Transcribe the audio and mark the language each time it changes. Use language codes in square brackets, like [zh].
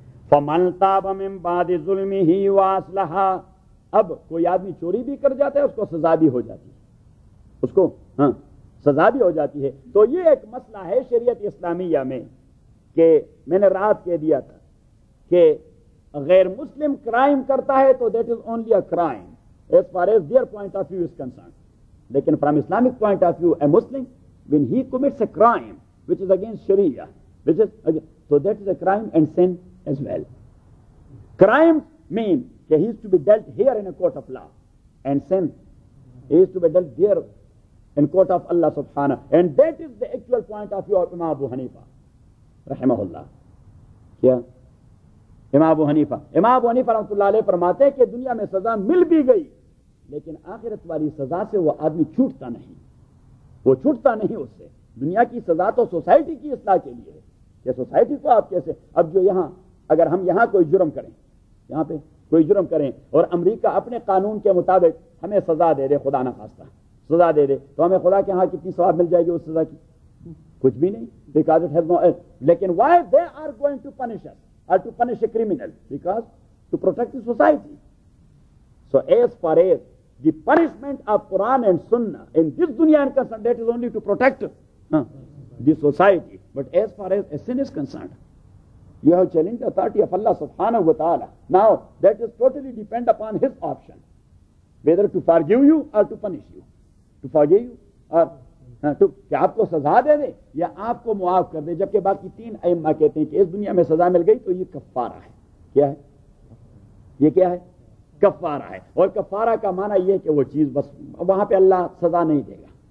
[ar] فَمَن تَابَ مِن بَعْدِ ظُلْمِهِ وَأَصْلَحَ، [ur] اب کوئی آدمی چوری بھی کر جاتا ہے اس کو سزا بھی ہو جاتی ہے، اس کو سزا بھی ہو جاتی ہے. تو یہ ایک مسئلہ ہے شریعت اسلامیہ میں کہ میں نے رات کہہ دیا تھا کہ غیر مسلم کرائم کرتا ہے تو [en] That is only a crime as far as their point of view is concern. لیکن from Islamic point of view a Muslim when he commits a crime which is against Sharia, which is so that is a crime and sin as well. Crime means that he is to be dealt here in a court of law, and sin he is to be dealt there in court of Allah subhanahu, and that is the actual point of view of Imam Abu Hanifa rahimahullah. [ur] کیا امام ابو حنیفہ رحمۃ اللہ علیہ فرماتے ہیں کہ دنیا میں سزا مل بھی گئی لیکن آخرت والی سزا سے وہ آدمی چھوٹتا نہیں، وہ چھوٹتا نہیں اس سے. دنیا کی سزا تو سوسائٹی کی اصلاح کے لیے ہے کہ سوسائٹی کو آپ کیسے، اب جو یہاں اگر ہم یہاں کوئی جرم کریں، یہاں پہ کوئی جرم کریں اور امریکہ اپنے قانون کے مطابق ہمیں سزا دے دے، خدا نخواستہ سزا دے دے تو ہمیں خدا کے ہاں کتنی ثواب مل جائے گی اس سزا کی؟ کچھ بھی نہیں. [en] Because it has no. لیکن why they are going to punish us or to punish a criminal? Because to protect the society. So as far as the punishment of Quran and Sunnah in this dunya is concerned, that is only to protect the society. But as far as a sin is concerned, you have challenged the authority of Allah subhanahu wa ta'ala. Now that is totally depend upon his option, whether to forgive you or to punish you. To forgive you or [ur] تو کہ آپ کو سزا دے دے یا آپ کو معاف کر دے. جبکہ باقی تین ائمہ کہتے ہیں کہ اس دنیا میں سزا مل گئی تو یہ کفارہ ہے. کیا ہے یہ؟ کیا ہے؟ کفارہ ہے. اور کفارہ کا معنی یہ ہے کہ وہ چیز بس وہاں پہ اللہ سزا نہیں دے گا.